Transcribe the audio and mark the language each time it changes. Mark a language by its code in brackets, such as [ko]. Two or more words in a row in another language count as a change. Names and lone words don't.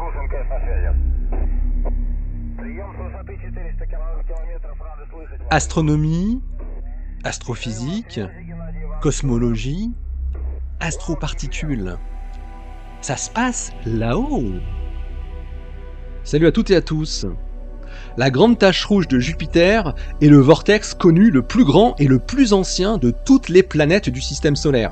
[ru] МКС на связи. Прием с высоты 400 километров. Рады слышать вас. [fr] Astronomie, astrophysique, cosmologie, astroparticules. Ça se passe là-haut. Salut à toutes et à tous. La grande tache rouge de Jupiter est le vortex connu le plus grand et le plus ancien de toutes les planètes du système solaire.